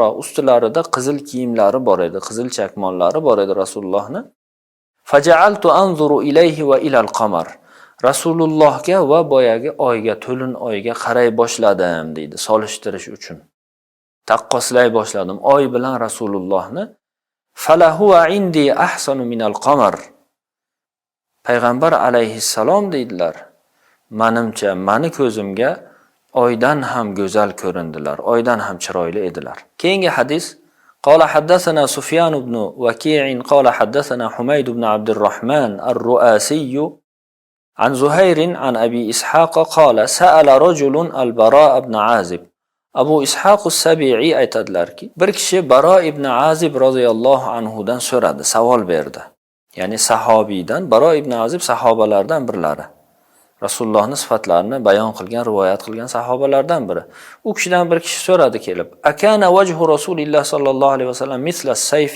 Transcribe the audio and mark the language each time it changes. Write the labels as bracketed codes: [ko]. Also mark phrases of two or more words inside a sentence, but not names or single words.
[uz] Ustilarida qizil kiyimlari bor edi, qizil chakmonlari bor edi Rasulullohni. [ar] فجعلت أنظر إليه وإلى القمر. [uz] Rasulullohga va boyagi oyga, to'lin oyga qaray boshladim deydi, solishtirish uchun. Taqqoslay boshladim oy bilan Rasulullohni. [ar] فلهو عندي أحسن من القمر. [uz] Payg'ambar alayhissalom deydilar. Menimcha, meni ko'zimga oydan ham go'zal ko'rindilar, oydan ham chiroyli edilar. Keyingi hadis [ar] قال حدثنا سفيان بن وكيع قال حدثنا حميد بن عبد الرحمن الرؤاسي عن زهير عن أبي إسحاق قال سأل رجل البراء بن عازب. [uz] Abu Ishaq as-Sabi'i aytadilarki, bir kishi Baro ibn Azib [ar] رضي الله عنه [uz] so'radi, savol berdi. Ya'ni sahobiydan, Baro ibn Azib sahobalardan birlari. Rasulullohning sifatlarini bayon qilgan, rivoyat qilgan sahobalardan biri. U kishidan bir kishi so'radi kelib, [ar] "أكان وجه رسول الله صلى الله عليه وسلم مثل السيف?"